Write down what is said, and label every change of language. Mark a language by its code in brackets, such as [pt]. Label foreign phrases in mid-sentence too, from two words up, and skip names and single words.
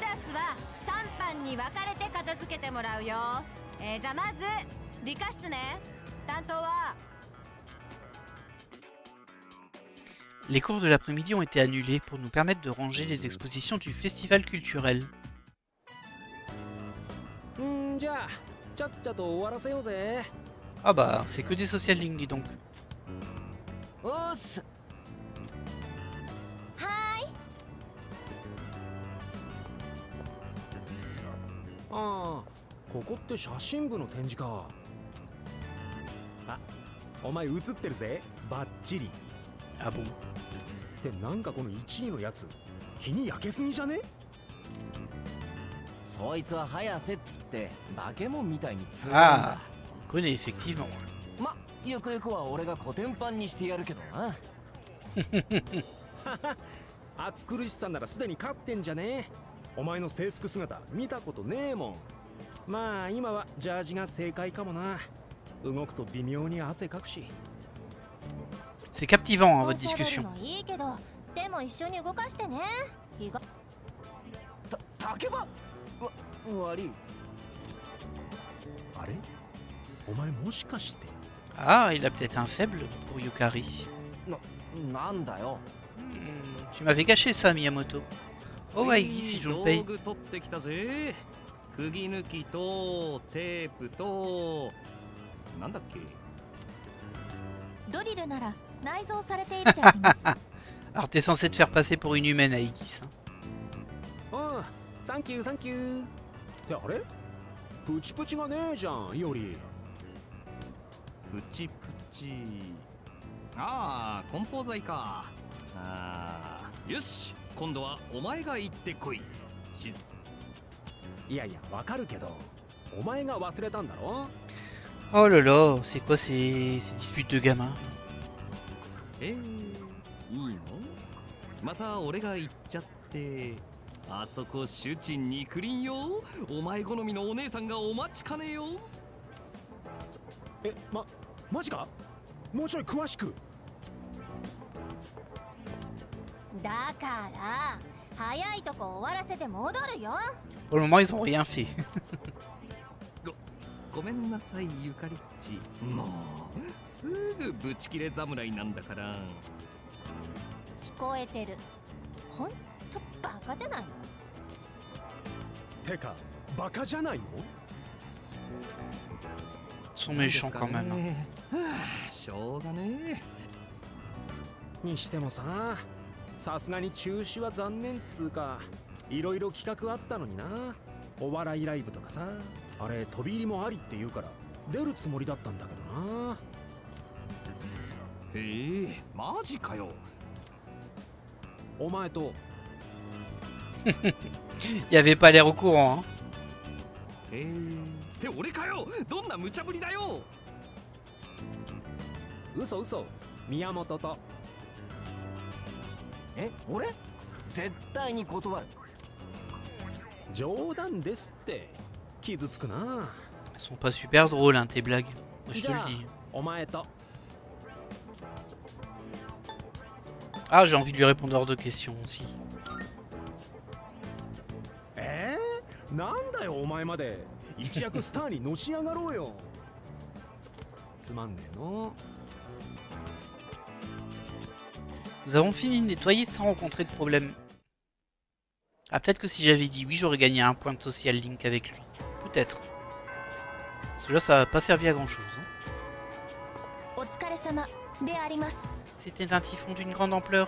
[fr] Les cours de l'après-midi ont été annulés pour nous permettre de ranger les expositions du festival culturel. [ja] ちゃっちゃと終わらせようぜ。 [fr] Ah bah, c'est que des [en] social links, [fr] dis donc. [ja] おっす。ああ、ここって写真部の展示か。あ、お前写ってるぜ、バッチリ。 [fr] Ah bon? [ja] で、なんかこの1位のやつ、日に焼けすぎじゃね？そいつは早瀬っつって化け物みたいに強いん Ah, だ。 [fr] connais effectivement. [ja] ま、ゆくゆくは俺がコテンパンにしてやるけどな。暑苦しさならすでに勝ってんじゃねえ。お前の制服姿見たことねえもん。まあ今はジャージが正解かもな。動くと微妙に汗かくし。 [fr] C'est captivant, hein, votre discussion. [ja] いいけど、でも一緒に動かしてね。気が。竹場。悪い。あれ？お前もしかして。 [fr] Ah, il a peut-être un faible pour Yukari. [ja] なんだよ。 [fr] Tu m'avais caché ça, Miyamoto. Oh, ouais, si je le paye. [ja] 道具取ってきたぜ。釘抜きとテープとなんだっけ。ドリルなら内蔵されているであります。 [fr] Alors, t'es censé te faire passer pour une humaine à Igis. Hein. [ja] ああ、サンキューサンキュー。ってあれ？プチプチがねえじゃん、より。プチプチ。ああ、梱包材か。ああ、よし。今度はお前が行ってこい。いやいや、わかるけど、お前が忘れたんだろ？ [fr] Oh là là, c'est quoi ces disputes de gamins? [ja] いいの？また俺が行っちゃって。あそこ主人にクリンよ。お前好みのお姉さんがお待ちかねよ。え、マジか？もうちょい詳しく。だから早いとこ終わらせて戻るよ。 [fr] Pour le moment, ils ont rien fait. [ja] ごめんなさい、ゆかりっち。もうすぐブチ切れ侍なんだから。聞こえてる。ほんとバカじゃないの？てか、バカじゃないの？ [fr] Ils sont méchants quand même. [ja] しょうがねえ。にしてもさ、さすがに中止は残念っつうか、いろいろ企画あったのにな。お笑いライブとかさ、あれ飛び入りもありって言うから出るつもりだったんだけどな。へえ、マジかよ。お前と。 [fr] Il avait pas l'air au courant. Hein. [ja] へえ、って俺かよ。どんな無茶ぶりだよ。嘘嘘、宮本と。え、俺？絶対に断る。冗談ですって。傷つくな。 [fr] Elles sont pas super drôles, hein, tes blagues. Moi, je te le dis. [ja] お前と。 [fr] Ah, j'ai envie de lui répondre hors de question aussi. [ja] なんだよお前まで。一躍スターにのし上がろうよ。つまんねえの。 [fr] Nous avons fini de nettoyer sans rencontrer de problème. Ah, peut-être que si j'avais dit oui, j'aurais gagné un point de [en] social link [fr] avec lui. Peut-être. Parce que là, ça n'a pas servi à grand-chose. Hein. C'était un typhon d'une grande ampleur.